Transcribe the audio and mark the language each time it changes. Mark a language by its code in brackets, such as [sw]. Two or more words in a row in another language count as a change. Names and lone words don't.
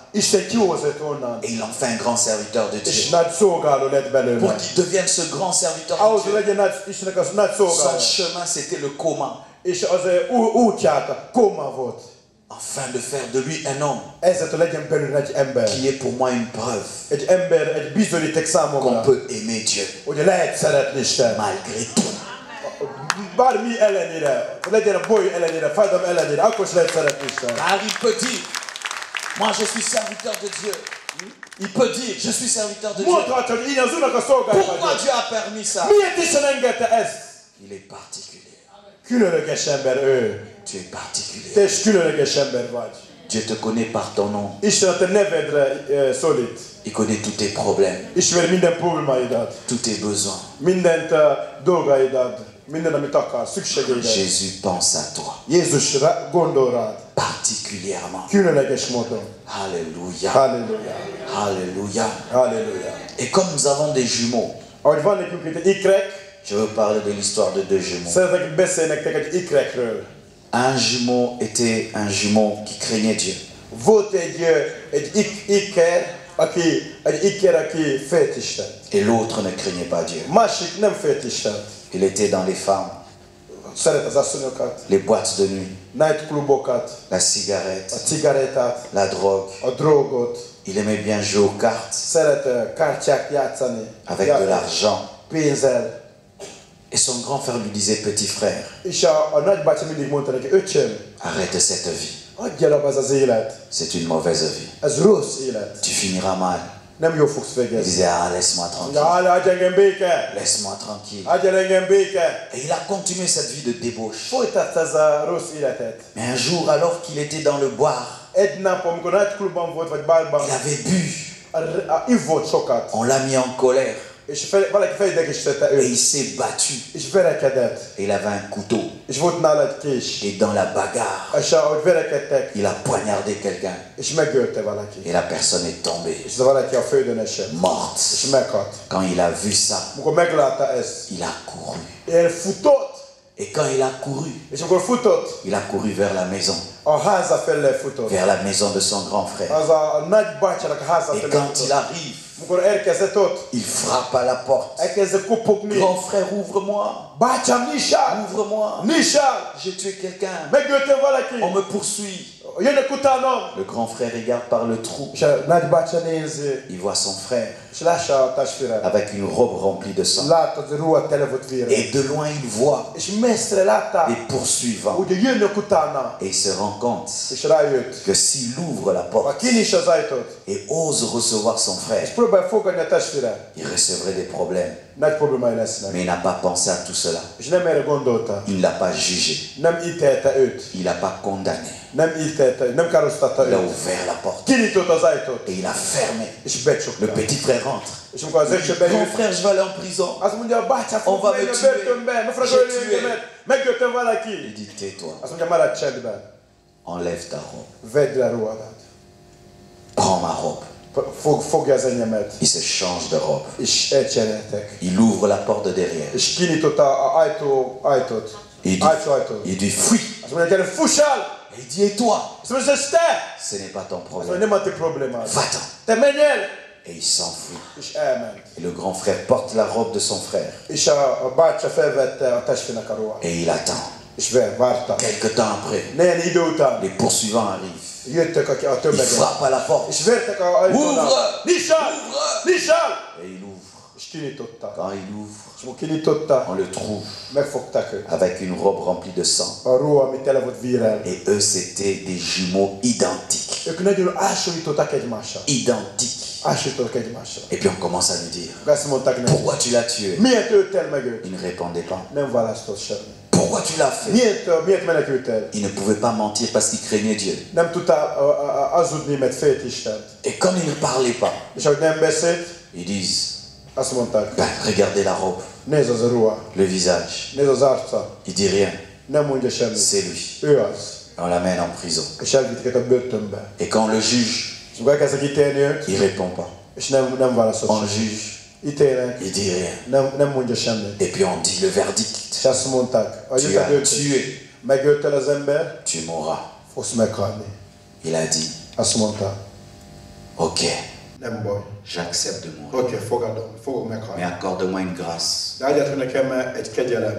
[fr] Et il en fait un grand serviteur de Dieu. Pour qu'il devienne ce grand serviteur de Dieu, son chemin c'était le coma. Afin de faire de lui un homme qui est pour moi une preuve qu'on peut aimer Dieu malgré tout. [hu] bármi ellenére, legyen a boly ellenére, fájdalom ellenére, akkor is lehet szeretni Isten. [fr] Car il peut dire, moi je suis serviteur de Dieu. Il peut dire, je suis serviteur de Dieu. [hu] Mondhatja, hogy én az Úrnak a szolgája [fr] Pourquoi [hu] vagyok. [fr] Dieu a permis ça? [hu] Miért Isten engedte ezt? [fr] Il est particulier. [hu] Különleges ember ő. [fr] Tu es particulier. [hu] Te is különleges ember vagy. [fr] Dieu te connaît par ton nom. [hu] Isten a te nevedre szólít. [fr] Il connaît tous tes problèmes, [hu] Ismeri minden problémáidat. [fr] tous tes besoins. [hu] Mindent dolgaidat. Minden, amit akar, szükségeidet. [fr] Jésus pense à toi. [hu] Jézus gondol rád. [fr] Particulièrement. [hu] Különleges módon. [fr] Alléluia. [hu] Halleluja. [fr] Alléluia. [hu] Halleluja. [fr] Et comme nous avons des jumeaux, [hu] Ahogy van nekünk itt egy ikrek, [fr] je veux parler de l'histoire de deux jumeaux. [hu] szeretek beszélni nektek egy ikrekről. [fr] Un jumeau était un jumeau qui craignait Dieu. [hu] Volt egy iker, aki félt Istent. [fr] Et l'autre ne craignait pas Dieu. [hu] Másik nem félt Istent. [fr] Il était dans les femmes, [hu] Szeret az asszonyokat, [fr] les boîtes de nuit, [hu] nightclubokat, [fr] la cigarette, [hu] a cigarettát, [fr] la drogue. [hu] a drogot. [fr] Il aimait bien jouer aux cartes [hu] Szeret kártyák játszani. [fr] avec de l'argent. [hu] Pénzzel. [fr] Et son grand frère lui disait, petit frère, [hu] És a nagybácsi mindig mondta neki, öcsém, [fr] arrête cette vie. [hu] adj el abba ez az élet. [fr] C'est une mauvaise vie. [hu] Ez rossz élet. [fr] Tu finiras mal. [hu] Nem jól fogsz [fr] Il [hu] végezni. [fr] disait, ah, laisse-moi tranquille. [hu] Adj engem béke! [fr] Laisse-moi tranquille. [hu] Adj el engem béke! [fr] Et il a continué cette vie de débauche. [hu] Folytatta ez a rossz életet. [fr] Mais un jour, alors qu'il était dans le boire, [hu] Egy nap, amikor nightclubban volt, vagy bárban, [fr] il avait bu. [hu] ivott sokat. [fr] On l'a mis en colère. [hu] És valaki felidegesítette [fr] Et [hu] őt. [fr] il s'est battu. [hu] És verekedett. [fr] Et il avait un couteau. [hu] És volt nála egy kés. [fr] Et dans la bagarre, [hu] És ahogy verekedtek, [fr] il a poignardé quelqu'un. [hu] és megölte valaki. [fr] Et la personne est tombée, [hu] És az valaki a földön esett. [fr] morte. [hu] És meghalt. [fr] Quand il a vu ça, [hu] Amikor meglátta ezt, [fr] il a couru. [hu] elfutott. [fr] Et quand il a couru, [hu] És amikor futott, [fr] il a couru vers la maison. [hu] a háza felé futott. [fr] Vers la maison de son grand frère. [hu] Az a nagybácsának a háza [fr] Et [hu] felé [fr] quand il [hu] futott. [fr] arrive, [hu] Amikor elkezdett ott, [fr] il frappe à la porte. [hu] elkezdett kopogni. [fr] Grand frère, ouvre-moi. [hu] Bácsám, nyissál! [fr] Ouvre-moi. [hu] Nyissál! [fr] J'ai tué quelqu'un. [hu] Megöltem valaki! [fr] On me poursuit. [hu] Jönnek utánam! [fr] Le grand frère regarde par le trou. [hu] És a nagybácsa nézi, [fr] Il voit son frère [hu] és lássa a testvérem. [fr] avec une robe remplie de sang. [hu] Látta, hogy ruha tele volt vérre. [fr] Et de loin, il voit [hu] És messzre látta, [fr] les poursuivants. [hu] hogy jönnek utána. [fr] Et il se rend compte [hu] És rájött, [fr] que s'il ouvre la [hu] ha [fr] porte [hu] kinyissa az ajtót, [fr] et ose recevoir son [hu] és [fr] frère, [hu] próbál fogadni a testvére, [fr] il recevrait des problèmes. [hu] nagy problémái lesznek. [fr] Mais il n'a pas pensé à tout cela. [hu] És nem erre gondolta. [fr] Il ne l'a pas jugé. [hu] Nem ítélte őt. [fr] Il n'a pas condamné. [hu] Nem ítélte őt. Nem károztatta [fr] Il a [hu] őt. [fr] ouvert la porte. [hu] Kinyitott az ajtót. [fr] Et il a fermé. [hu] És [fr] Le [hu] becsukta. [fr] petit frère rentre. [hu] És amikor az öccse [fr] Grand [hu] beült, [fr] frère, je vais aller en prison. [hu] azt mondja, bácsám, [fr] On va [hu] fog menni [fr] me [hu] a [fr] tuer. [hu] börtönbe, meg fognak [fr] J'ai [hu] ölni [fr] tué. [hu] engemet. Megöltem [fr] Il [hu] valaki. [fr] dit, tais-toi. [hu] Azt mondja, maradj csendben. [fr] Enlève ta robe. [hu] Vedd le ruhadat. [fr] Prends ma robe. [hu] Fogja az enyémet. [fr] Il se change de robe. [hu] És elcseréltek. [fr] Il ouvre la porte de derrière. [hu] És kinyitotta a ajtót. [fr] Il [hu] Ajtót. [fr] dit, fuis. [hu] Azt mondja, gyere, fussál! [fr] Et il dit, et toi? [hu] Azt mondja, ez te! [fr] Ce n'est pas ton [hu] Azt mondja, [fr] problème. [hu] nem a te problémád. [fr] Va-t'en. [hu] Te menj el! [fr] Et il s'enfuit. [hu] És elment. [fr] Et le grand frère porte la robe de son frère. [hu] És a bácsa felvette a testvérnek a ruhát. [fr] Et il attend. [hu] És várta. [fr] Quelque temps après, [hu] Néhány idő után [fr] les poursuivants arrivent. [hu] jöttek a [fr] Il [hu] tömegek. [fr] frappe à la porte. [hu] És vertek a ajtónál. [fr] Ouvre! [hu] Nyissál! [fr] Ouvre! [hu] Nyissál! [fr] Et il ouvre. [hu] És kinyitotta. [fr] Quand il ouvre, [hu] És amikor kinyitotta, [fr] on le trouve [hu] megfogták őt. [fr] avec une robe remplie de sang. [hu] A ruha, ami tele volt vérrel. [fr] Et eux, c'étaient des jumeaux identiques. [hu] Ők nagyon hasonlítottak egymással. [fr] Identiques. [hu] Hasonlítottak egymással. [fr] Et puis on commence à lui dire, [hu] Azt mondták neki, [fr] pourquoi tu l'as tué? [hu] miért öltél meg őt? [fr] Il ne répondait pas. [hu] Nem választott semmi. [fr] Pourquoi tu l'as fait? [hu] Miért menekültél? [fr] Il ne pouvait pas mentir parce qu'il craignait Dieu. [hu] Nem tudtál hazudni, mert félt Istent. [fr] Et comme il ne parlait pas, [hu] És ahogy nem beszélt, [fr] ils disent, [hu] azt mondták, [fr] ben, regardez la robe, [hu] nézd az a ruha, [fr] le visage. [hu] nézd az arca, [fr] Il dit rien. [hu] nem mondja semmit. [fr] C'est lui. [hu] Ő az. [fr] On l'amène en prison. [hu] És elvitték a börtönbe. [fr] Et quand on le juge, [hu] És amikor elkezdtek ítélni őt, [fr] il répond pas. [hu] és nem válaszolt [fr] On le [hu] semmit. [fr] juge, [hu] Ítélnek, [fr] il dit rien. [hu] nem mondja semmit. [fr] Et puis on dit le verdict. [hu] És azt mondták, a [fr] Tu [hu] jöttek [fr] as [hu] őt, [fr] tué, [hu] megöltel az ember, [fr] tu mourras. [hu] fogsz meghalni. [fr] Il a dit, [hu] Azt mondta, [fr] ok, [hu] nem baj. [fr] j'accepte de mourir. [hu] Oké, fogadom, fogok [fr] Mais [hu] meghalni. [fr] accorde-moi une grâce [hu] De adjátok nekem egy kegyelem.